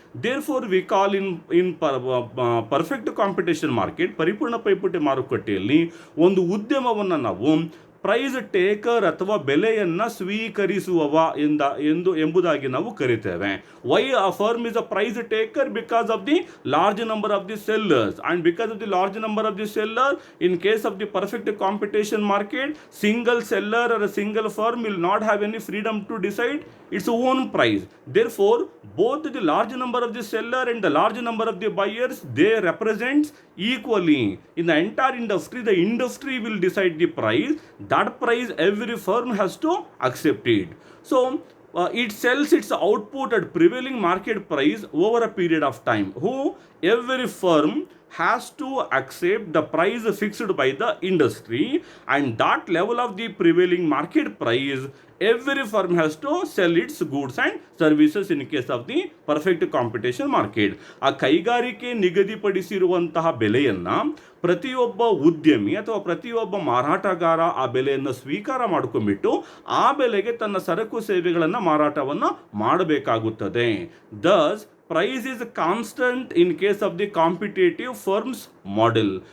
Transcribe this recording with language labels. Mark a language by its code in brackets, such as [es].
[en] therefore we call in perfect competition market, [kn] ಪರಿಪೂರ್ಣ ಪೈಪೋಟಿ ಮಾರುಕಟ್ಟೆಯಲ್ಲಿ ಒಂದು ಉದ್ಯಮವನ್ನು ನಾವು ಪ್ರೈಸ್ ಟೇಕರ್ ಅಥವಾ ಬೆಲೆಯನ್ನು ಸ್ವೀಕರಿಸುವವ ಎಂಬುದಾಗಿ ನಾವು ಕರಿತೇವೆ. [en] Why a firm is a price taker? Because of the large number of the sellers, and because of the large number of the seller, in case of the perfect competition market, single seller or a single firm will not have any freedom to decide its own price. Therefore, both the large number of the seller and the large number of the buyers, they represent equally in the entire industry. The industry will decide the price. That price every firm has to accept it. So it sells its output at prevailing market price over a period of time. Every firm has to accept the price fixed by the industry, and that level of the prevailing market price every firm has to sell its goods and services in case of the perfect competition market. [kn] ಆ ಕೈಗಾರಿಕೆ ನಿಗದಿಪಡಿಸಿರುವಂತಹ ಬೆಲೆಯನ್ನು ಪ್ರತಿಯೊಬ್ಬ ಉದ್ಯಮಿ ಅಥವಾ ಪ್ರತಿಯೊಬ್ಬ ಮಾರಾಟಗಾರ ಆ ಬೆಲೆಯನ್ನು ಸ್ವೀಕಾರ ಮಾಡ್ಕೊಂಡ್ಬಿಟ್ಟು ಆ ಬೆಲೆಗೆ ತನ್ನ ಸರಕು ಸೇವೆಗಳನ್ನು ಮಾರಾಟವನ್ನು ಮಾಡಬೇಕಾಗುತ್ತದೆ. [en] Thus price is constant in case of the competitive firms model.